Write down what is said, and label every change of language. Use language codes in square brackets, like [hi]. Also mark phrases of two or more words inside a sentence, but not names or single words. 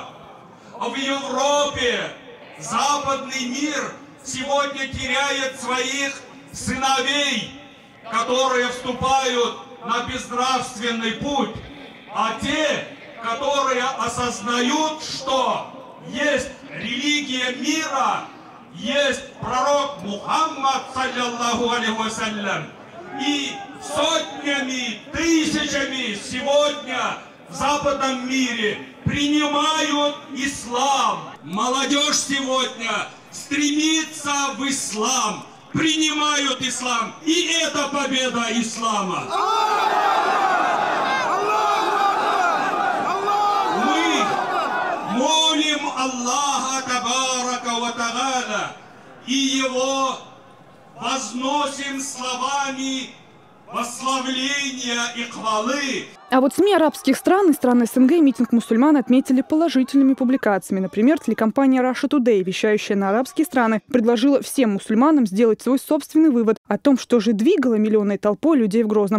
[ru] В Европе западный мир сегодня теряет своих сыновей, которые вступают на безнравственный путь, а те, которые осознают, что есть религия мира, есть пророк Мухаммад, [ar] صلى الله عليه وسلم, [ru] и сотнями, тысячами сегодня в западном мире принимают ислам. Молодежь сегодня стремится в ислам, принимают ислам, и это победа ислама. Мы молим Аллаха [ar] تبارك وتعالى [ru] и его возносим словами восславления и хвалы. А вот СМИ арабских стран и стран СНГ митинг мусульман отметили положительными публикациями. Например, телекомпания Russia Today, вещающая на арабские страны, предложила всем мусульманам сделать свой собственный вывод о том, что же двигало миллионной толпой людей в Грозном.